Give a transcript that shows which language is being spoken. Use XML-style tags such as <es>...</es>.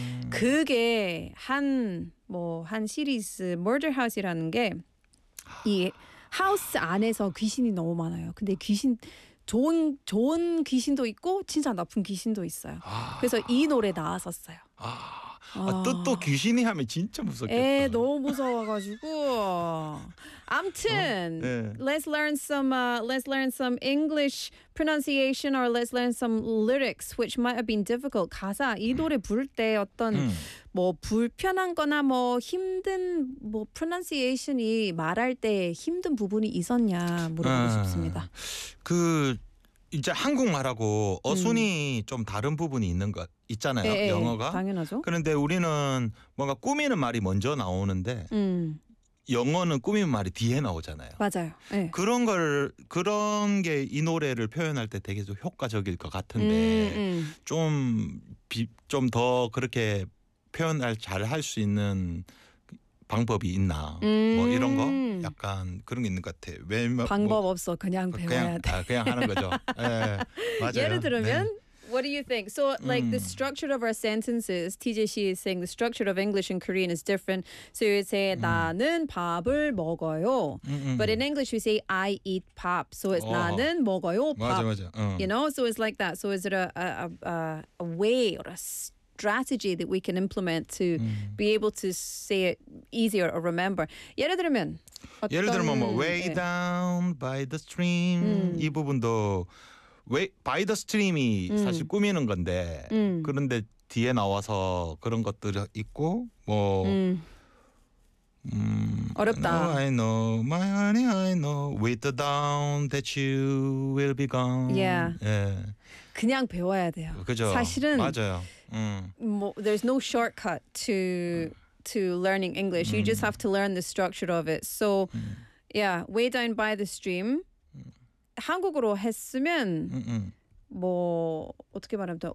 <ko>그게 한 시리즈 Murder House이라는 게 이 하우스 안에서 귀신이 너무 많아요. 근데 귀신 좋은 귀신도 있고 진짜 나쁜 귀신도 있어요. 그래서 이 노래 나왔었어요. 뜻도 귀신이 하면 진짜 무섭겠다. 너무 무서워가지고.</ko> <en>아무튼 let's learn some English pronunciation or let's learn some lyrics which might have been difficult.</en> <ko>가사 이 노래 부를 때 어떤 뭐 불편한거나 뭐 힘든 뭐 pronunciation이 말할 때 힘든 부분이 있었냐 물어보고 싶습니다. 그 이제 한국말하고 어순이 좀 다른 부분이 있는 것 있잖아요. 영어가. 당연하죠. 그런데 우리는 뭔가 꾸미는 말이 먼저 나오는데 영어는 꾸미는 말이 뒤에 나오잖아요. 맞아요. 네. 그런 게 이 노래를 표현할 때 되게 좀 효과적일 것 같은데 좀 더 그렇게 표현을 잘 할 수 있는 방법이 있나 뭐 이런 거 약간 그런 게 있는 것 같아. 왜냐면 방법 뭐 없어 그냥 배워야 그냥, 돼. 그냥 하는 거죠. 네, 맞아요. 예를 들면</ko> <en>What do you think? So like the structure of our sentences, TJ 씨 is saying the structure of English and Korean is different. So you say</en> <ko>나는 밥을 먹어요.</ko> <en>But in English you say I eat 밥. So it's</en> <ko>나는 먹어요 밥. 맞아.</ko> <en>You know, so it's like that. So is it a way or a strategy that we can implement to be able to say it easier or remember.</en> <ko>예를 들면 뭐,</ko> <en>way down by the stream</en> <ko>이 부분도</ko> <en>way by the stream</en> <ko>이 사실 꾸미는 건데 그런데 뒤에 나와서 그런 것들 있고 뭐 어렵다.</ko> <en>I know my honey, I know with the dawn that you will be gone.</en> <ko>Yeah. 예. 그냥 배워야 돼요. 그죠. 사실은 맞아요.</ko> <en>There's no shortcut to learning English. You just have to learn the structure of it. So, yeah, way down by the stream.</en> <ko>한국어로 했으면 뭐 어떻게 말하면 돼?</ko>